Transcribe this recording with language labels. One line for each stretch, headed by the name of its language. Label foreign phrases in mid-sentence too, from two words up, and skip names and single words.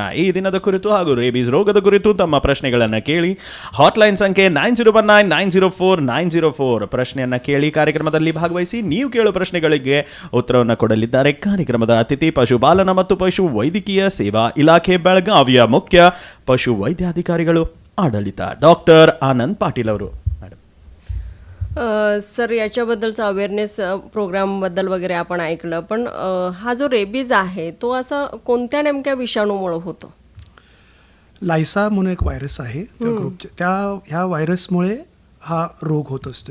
Kannada: ಈ ದಿನದ ಕುರಿತು ಹಾಗೂ ರೇಬೀಸ್ ರೋಗದ ಕುರಿತು ತಮ್ಮ ಪ್ರಶ್ನೆಗಳನ್ನು ಕೇಳಿ ಹಾಟ್ಲೈನ್ ಸಂಖ್ಯೆ 9019904904 ಪ್ರಶ್ನೆಯನ್ನು ಕೇಳಿ ಕಾರ್ಯಕ್ರಮದಲ್ಲಿ ಭಾಗವಹಿಸಿ. ನೀವು ಕೇಳೋ ಪ್ರಶ್ನೆಗಳಿಗೆ ಉತ್ತರವನ್ನು ಕೊಡಲಿದ್ದಾರೆ ಕಾರ್ಯಕ್ರಮದ ಅತಿಥಿ, ಪಶುಪಾಲನಾ ಮತ್ತು ಪಶು ವೈದ್ಯಕೀಯ ಸೇವಾ ಇಲಾಖೆ ಬೆಳಗಾವಿಯ ಮುಖ್ಯ ಪಶು ವೈದ್ಯಾಧಿಕಾರಿಗಳು ಆಡಳಿತ. ಡಾಕ್ಟರ್ ಆನಂದ್ ಪಾಟೀಲ್ ಅವರು. ಮೇಡಮ್,
Marathi: सर याच्याबद्दलचा
English: awareness programबद्दल
Marathi: वगैरे आपण ऐकलं, पण हा जो रेबीज आहे तो असा कोणत्या नेमक्या विषाणूमुळे होतो? लायसा म्हणून एक व्हायरस आहे त्या ग्रुपच्या, ह्या व्हायरसमुळे हा रोग होत असतोय.